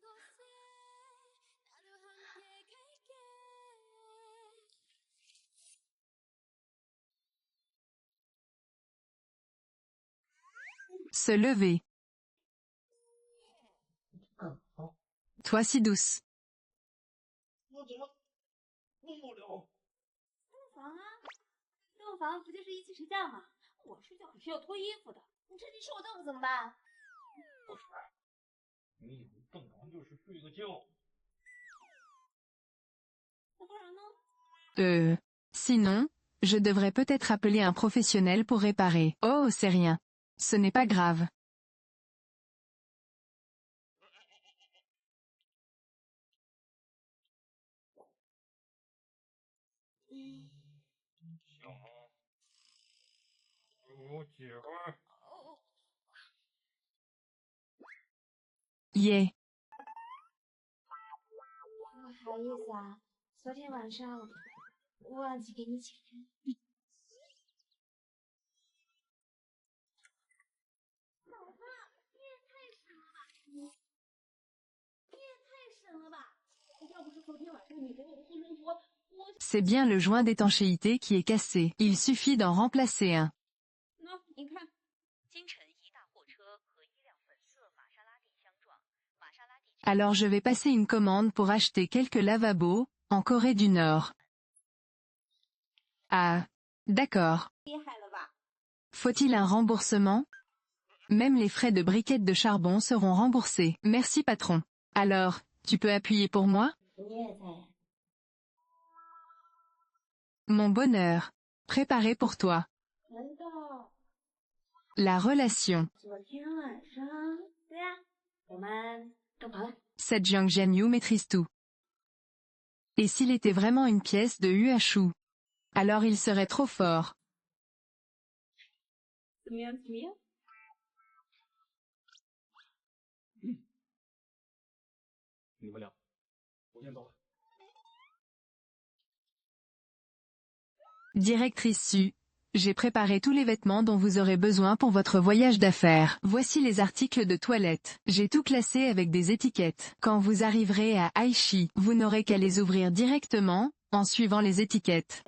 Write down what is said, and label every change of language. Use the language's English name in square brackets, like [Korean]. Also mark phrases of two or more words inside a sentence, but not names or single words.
[French] Se lever. Toi si douce. [Chinese] 我怎么动不了？洞房啊，洞房不就是一起睡觉吗？我睡觉可是要脱衣服的，你趁机说我豆腐怎么办？不是，你以为洞房就是睡个觉？那不然呢？ [French] Sinon, je devrais peut-être appeler un professionnel pour réparer. Oh, c'est rien. Ce n'est pas grave. [Chinese] 我姐夫。 Yeah. 不好意思啊，昨天晚上忘记给你请人。老婆，你也太省了吧！你也太省了吧！要不是昨天晚上你给我的护身符，我…… [French] C'est bien le joint d'étanchéité qui est cassé. Il suffit d'en remplacer un. [Chinese] 喏，你看。 [French] Alors je vais passer une commande pour acheter quelques lavabos, en Corée du Nord. Ah. D'accord. [Chinese] 厉害了吧？ [French] Faut-il un remboursement? Même les frais de briquettes de charbon seront remboursés. Merci patron. Alors, tu peux appuyer pour moi? [Chinese] 你也在。 [French] Mon bonheur. Préparé pour toi. [Chinese] 难道 [French] La relation. [Chinese] 昨天晚上？对呀，我们洞房了。 [French] Cette Jiang Jianyu maîtrise tout. Et s'il était vraiment une pièce de Huashu? Alors il serait trop fort. [Chinese] 怎么样？怎么样？你们俩，我先走了。 [French] Directrice Su. J'ai préparé tous les vêtements dont vous aurez besoin pour votre voyage d'affaires. Voici les articles de toilette. J'ai tout classé avec des étiquettes. Quand vous arriverez à Aichi, vous n'aurez qu'à les ouvrir directement, en suivant les étiquettes.